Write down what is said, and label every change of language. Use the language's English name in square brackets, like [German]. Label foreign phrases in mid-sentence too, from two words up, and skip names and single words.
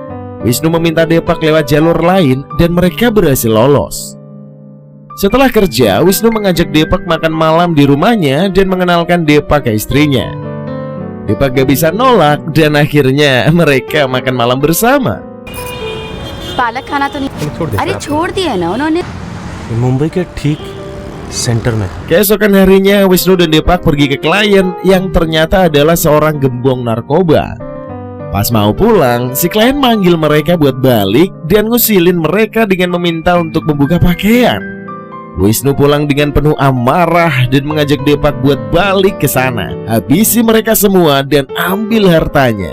[Indonesian] Wisnu meminta Depak lewat jalur lain dan mereka berhasil lolos. Setelah kerja, Wisnu mengajak Depak makan malam di rumahnya dan mengenalkan Depak ke istrinya. Depak gak bisa nolak dan akhirnya mereka makan malam bersama. [Hindi] पालक खाना तो नहीं, अरे छोड़ दिया ना उन्होंने। मुंबई के ठीक सेंटर में। [Indonesian] Keesokan harinya, Wisnu dan Depak pergi ke klien yang ternyata adalah seorang gembong narkoba. Pas mau pulang, si klien manggil mereka buat balik dan ngusilin mereka dengan meminta untuk membuka pakaian. Wisnu pulang dengan penuh amarah dan mengajak Depak buat balik ke sana, habisi mereka semua dan ambil hartanya.